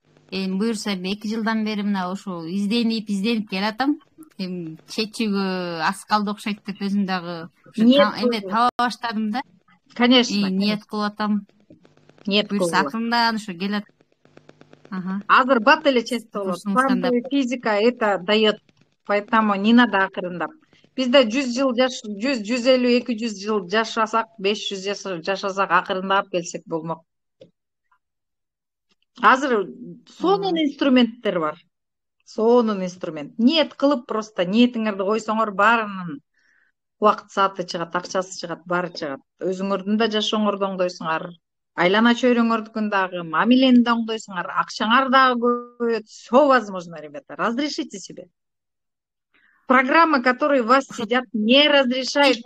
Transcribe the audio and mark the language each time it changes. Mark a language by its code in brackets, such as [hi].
[ky] Эми буюрса 2 жылдан бери мына ошо изденип келатам. Эми чечүүгө аз калды окшойт деп өзүм дагы эме таба баштадым да. Конечно. Ниет кылып атам. Буюрса акырындан ошо келет. Азыр бат эле чечсе болот. [ru] Квантовая физика это дает. Поэтому не надо [ky] акырындап. Бизде 100 жыл 100, 150, 200 жыл жашасак, 500 жашасак акырындап келсек болмок. Азыр сонун инструменттер бар. Сонун инструмент. Ниет кылып просто ниетиңерди койсоңор баарынын убакыт сааты чыгат, акчасы чыгат, баары чыгат. Өзүңөрдүн да жашооңорду оңдойсуңар. Айлана чөйрөңөрдүкүн дагы, мамилени да оңдойсуңар, акчаңар дагы көбөйөт. [ru] Все возможно, ребята. Разрешите себе. Программы, которые вас сидят, не разрешают.